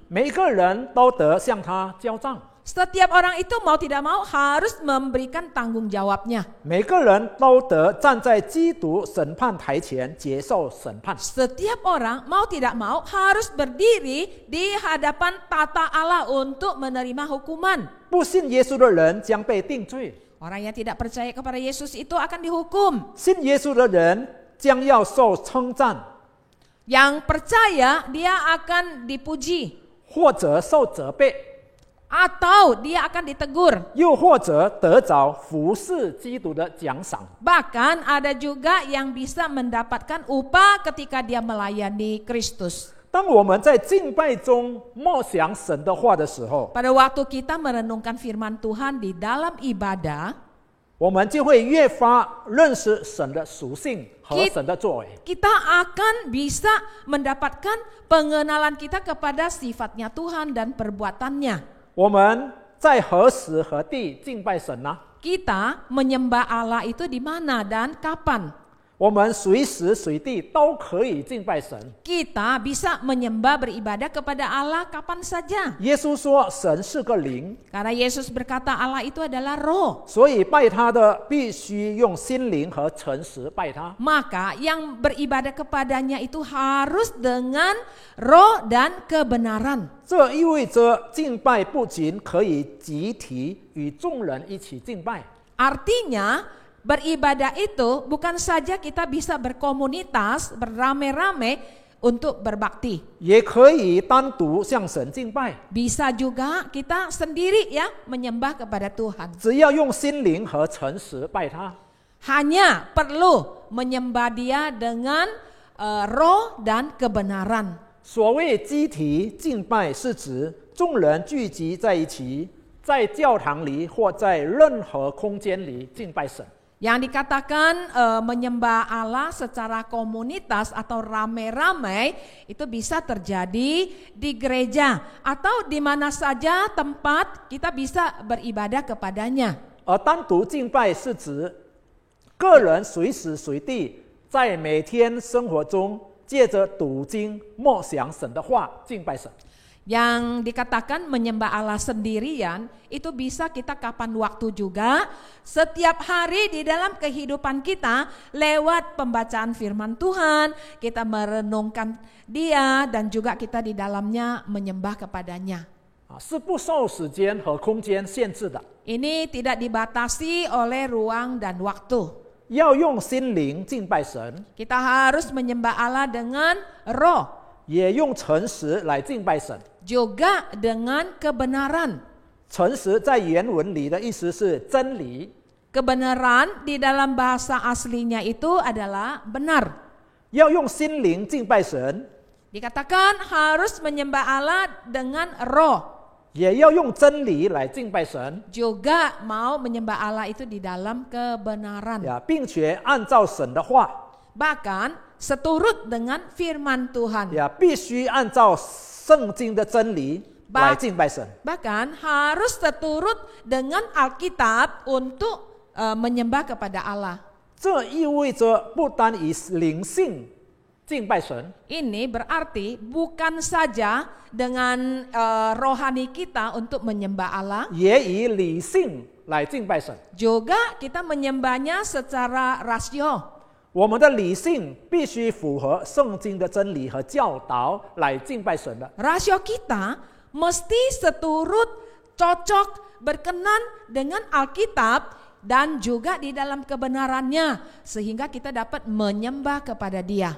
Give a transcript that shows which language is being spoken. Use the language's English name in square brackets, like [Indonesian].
[Chinese] 每一个人都得向他交账， [Indonesian] Setiap orang itu mau tidak mau harus memberikan tanggung jawabnya. [Chinese] 每个人都得站在基督审判台前接受审判。 [Indonesian] Setiap orang mau tidak mau harus berdiri di hadapan tata Allah untuk menerima hukuman. [Chinese] 不信耶稣的人将被定罪， [Indonesian] Orang yang tidak percaya kepada Yesus itu akan dihukum. [Chinese] 信耶稣的人将要受称赞， [Indonesian] Yang percaya dia akan dipuji [Chinese] 或者受责备， [Indonesian] atau dia akan ditegur. [Chinese] 又或者得着服侍基督的奖赏。 [Indonesian] Bahkan ada juga yang bisa mendapatkan upah ketika dia melayani Kristus. [Chinese] 当我们在敬拜中默想神的话的时候， [Indonesian] Pada waktu kita merenungkan firman Tuhan di dalam ibadah, [Chinese] 我们就会越发认识神的属性和神的作为。 [Indonesian] kita akan bisa mendapatkan pengenalan kita kepada sifatnya Tuhan dan perbuatannya. [Chinese] 我们在何时何地敬拜神呢？ [Indonesian] Kita menyembah Allah itu di mana dan kapan? [Chinese] 我们随时随地都可以敬拜神。 [Indonesian] Kita bisa menyembah beribadah kepada Allah kapan saja. [Chinese] 耶稣说神是个灵， [Indonesian] Karena Yesus berkata Allah itu adalah roh. [Chinese] 所以拜他的必须用心灵和诚实拜他。 [Indonesian] Maka yang beribadah kepadanya itu harus dengan roh dan kebenaran. [Chinese] 这意味着敬拜不仅可以集体与众人一起敬拜， [Indonesian] Artinya beribadah itu bukan saja kita bisa berkomunitas, beramai-ramai untuk berbakti. [Chinese] 也可以单独向神敬拜。 [Indonesian] Bisa juga kita sendiri ya menyembah kepada Tuhan. [Chinese] 只要用心灵和诚实拜他， [Indonesian] Hanya perlu menyembah Dia dengan roh dan kebenaran. [Chinese] 所谓集体敬拜，是指众人聚集在一起，在教堂里或在任何空间里敬拜神。 [Indonesian] Yang dikatakan menyembah Allah secara komunitas atau rame-rame itu bisa terjadi di gereja atau di mana saja tempat kita bisa beribadah kepadanya. [Chinese] 而单独敬拜是指个人随时随地在每天生活中借着读经默想神的话敬拜神。 [Indonesian] Yang dikatakan menyembah Allah sendirian itu bisa kita kapan waktu juga, setiap hari di dalam kehidupan kita lewat pembacaan firman Tuhan, kita merenungkan Dia dan juga kita di dalamnya menyembah kepadanya. [Chinese] 是不受时间和空间限制的， [Indonesian] Ini tidak dibatasi oleh ruang dan waktu. [Chinese] 要用心灵敬拜神， [Indonesian] Kita harus menyembah Allah dengan roh, [Chinese] 也用诚实来敬拜神。 [Indonesian] juga dengan kebenaran. [Chinese] 诚实在原文里的意思是真理， [Indonesian] Kebenaran di dalam bahasa aslinya itu adalah benar. [Chinese] 要用心灵敬拜神， [Indonesian] Dikatakan harus menyembah Allah dengan roh. [Chinese] 也要用真理来敬拜神， [Indonesian] Juga mau menyembah Allah itu di dalam kebenaran. [Chinese] 并且按照神的话， [Indonesian] Bahkan seturut dengan firman Tuhan. [Chinese] 必须按照圣经的真理来敬拜神。 [Indonesian] Bahkan harus seturut dengan Alkitab untuk menyembah kepada Allah. [Chinese] 这意味着不单以灵性敬拜神， [Indonesian] Ini berarti bukan saja dengan rohani kita untuk menyembah Allah, [Chinese] 也以理性来敬拜神。 [Indonesian] juga kita menyembahnya secara rasio. [Chinese] 我们的理性必须符合圣经的真理和教导来敬拜神的。 [Indonesian] Rasio kita mesti seturut, cocok, berkenan dengan Alkitab dan juga di dalam kebenarannya sehingga kita dapat menyembah kepada Dia.